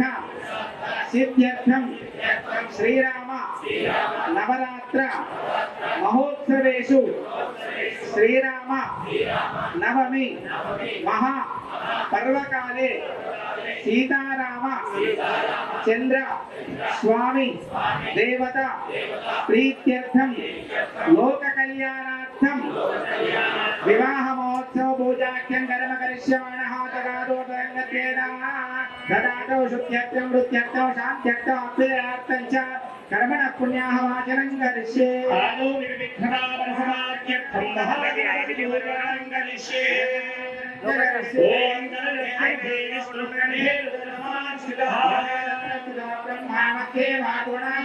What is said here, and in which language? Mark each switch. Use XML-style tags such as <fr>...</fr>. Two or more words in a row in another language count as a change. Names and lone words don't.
<sa>సిద్ధ్యర్థం శ్రీరామ నవరాత్ర మహోత్సవేషు శ్రీరామ నవమి మహా పర్వకాలే సీతారామ చంద్ర స్వామి దేవత ప్రీత్యర్థం లోక కళ్యాణార్థం వివాహ మహోత్సవ పూజాఖ్యం కర్మ కరిష్యమాణః తదాదో శుద్ధ్యర్థం వృత్త్యర్థం శాంత్యర్థం అభ్యుదయార్థం చ కర్మణ పుణ్యాహ వాచనం కరిష్యే आदौ निर्विघ्नापरसमाप्त्यर्थं महत्कार्यं करिष्ये ॐ गणपते विष्णुगणे नमः ब्रह्मामध्ये वागुणा</sa>